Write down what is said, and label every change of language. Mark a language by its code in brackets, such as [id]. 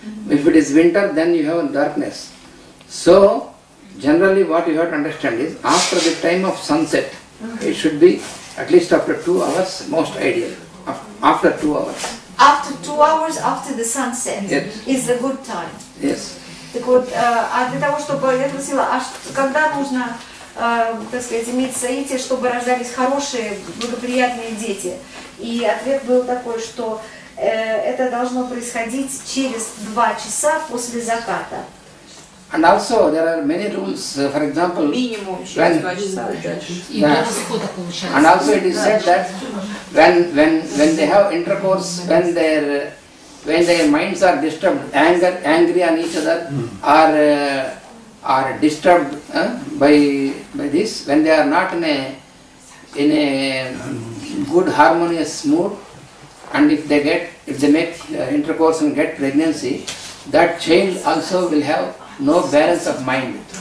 [en] If it is winter, then you have darkness. So generally, what you have to understand is after the time of sunset, it should be at least after 2 hours, most ideal. After 2 hours. After 2 hours after the sunset, yes, is a good time. Yes. [ru] Так вот, для того, чтобы я спросила, когда нужно, так сказать, иметь соитие, чтобы рождались хорошие, благоприятные дети? И ответ был такой, что это должно происходить через 2 часа после заката. [en] And also there are many rules. For example, [ru] минимум через 2 часа. [en] And also it is said that when they have intercourse, when their minds are disturbed, angry on each other, are disturbed by this, when they are not in a good harmonious mood, and if they make intercourse and get pregnancy, that child also will have no balance of mind.